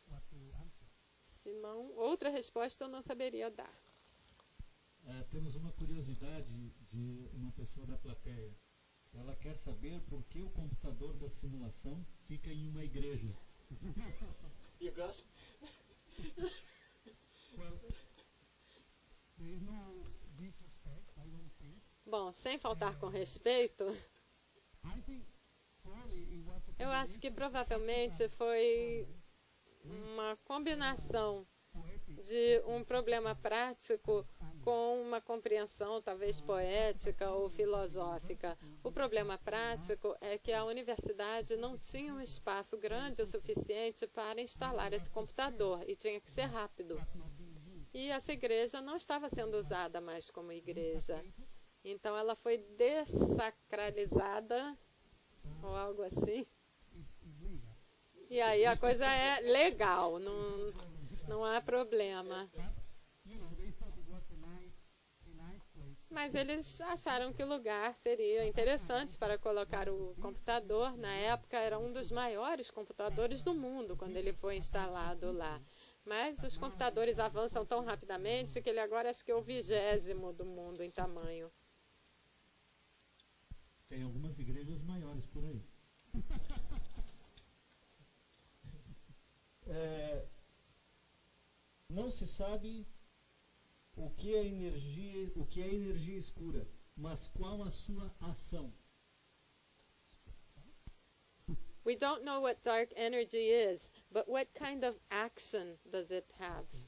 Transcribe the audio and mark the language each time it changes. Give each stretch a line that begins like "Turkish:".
English: What to answer?
Portuguese: Senão, outra resposta eu não saberia dar. Temos uma curiosidade de uma pessoa da plateia. Ela quer saber por que o computador da simulação fica em uma igreja.
English: You got? Well, there is no disrespect, I don't think.
Portuguese: Bom, sem faltar com respeito,
English: I think probably it was a
Portuguese: eu acho que provavelmente foi uma combinação de um problema prático com uma compreensão talvez poética ou filosófica. O problema prático é que a universidade não tinha um espaço grande o suficiente para instalar esse computador e tinha que ser rápido. E essa igreja não estava sendo usada mais como igreja. Então ela foi dessacralizada ou algo assim. E aí a coisa é legal, não há problema.
English: You know, they thought it was a nice
Portuguese: Mas eles acharam que o lugar seria interessante para colocar o computador. Na época era um dos maiores computadores do mundo quando ele foi instalado lá. Mas os computadores avançam tão rapidamente que ele agora acho que é o 20º do mundo em tamanho. Tem algumas igrejas maiores por aí. Não se sabe o que é energia escura, mas qual a sua ação?
English: We don't know what dark energy is, but what kind of action does it have?